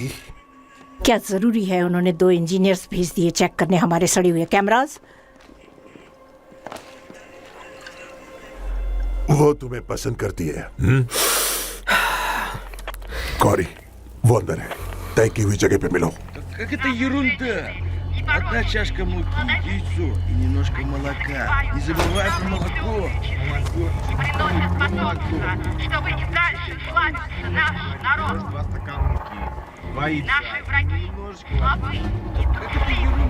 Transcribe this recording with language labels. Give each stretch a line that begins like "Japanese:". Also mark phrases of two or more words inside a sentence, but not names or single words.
Hindi: क्या जरूरी है उन्होंने 2 इंजीनियर्स भेज दिए चेक करने हमारे सड़े हुए कैमरास? वो तुम्हें पसंद करती है। कॉरी, वो अंदर है। तय की हुई जगह पे मिलो।
Russian: Как это ерунда? Одна чашка муки, яйцо и немножко молока. Не забывай про молоко. Чтобы и дальше славился наш народ. 2 стакана муки. 2 яйца. Наши враги слабы и трусливы.